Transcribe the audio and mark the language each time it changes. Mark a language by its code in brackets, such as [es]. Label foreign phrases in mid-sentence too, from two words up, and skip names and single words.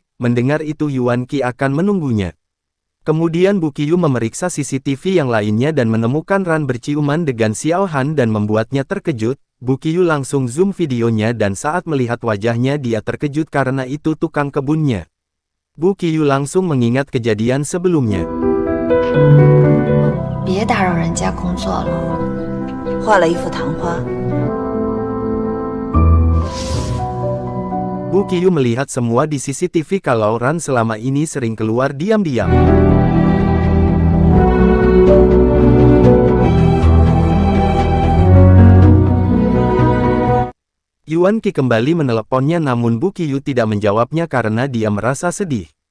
[id] Mendengar itu Yuan Qi akan menunggunya. Kemudian Bu Qiyu memeriksa CCTV yang lainnya dan menemukan Ran berciuman dengan Xiao Han dan membuatnya terkejut. Bu Qiyu langsung zoom videonya dan saat melihat wajahnya dia terkejut karena itu tukang kebunnya. Bu Qiyu langsung mengingat kejadian sebelumnya. [zh] 别打扰人家工作了。画了一幅昙花。 [id] Bu Qiyu melihat semua di CCTV kalau Ran selama ini sering keluar diam-diam. Yuan Qi kembali meneleponnya namun Bu Qiyu tidak menjawabnya karena dia merasa sedih.